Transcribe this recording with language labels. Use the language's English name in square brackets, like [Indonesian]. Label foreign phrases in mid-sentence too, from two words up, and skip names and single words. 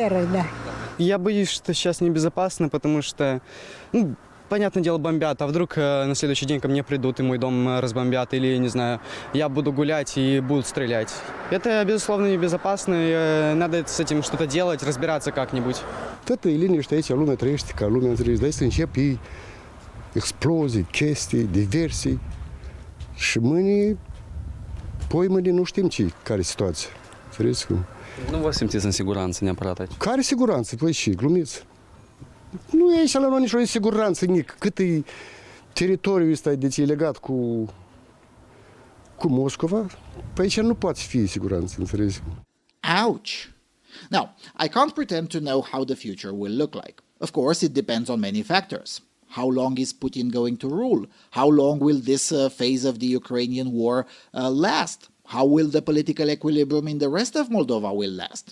[Russian] Бендерой, да. Я боюсь, что сейчас небезопасно, потому что понятное дело, бомбят, а вдруг на следующий день ко мне придут и мой дом разбомбят, или, не знаю, я буду gulять и будут стрелять. Это, безусловно, небезопасно, и надо с этим что-то делать, разбираться как-нибудь. [Romanian] Toată e liniște aici, lumea trăiește ca lumea înțelegi, dar să începi explozii, chestii, diversii și mâine nu știm care e situația. Înțelegeți cum? Nu vă simțiți în siguranță neapărat aici? Care siguranță? Păi și, glumiți. Nu e aici la noi nicio siguranță, nic. Cât e teritoriul ăsta deci e legat cu Moscova, pe aici nu poate fi siguranță, înțelegi? [English] Ouch! Now, I can't pretend to know how the future will look like. Of course, it depends on many factors. How long is Putin going to rule? How long will this phase of the Ukrainian war last? How will the political equilibrium in the rest of Moldova will last?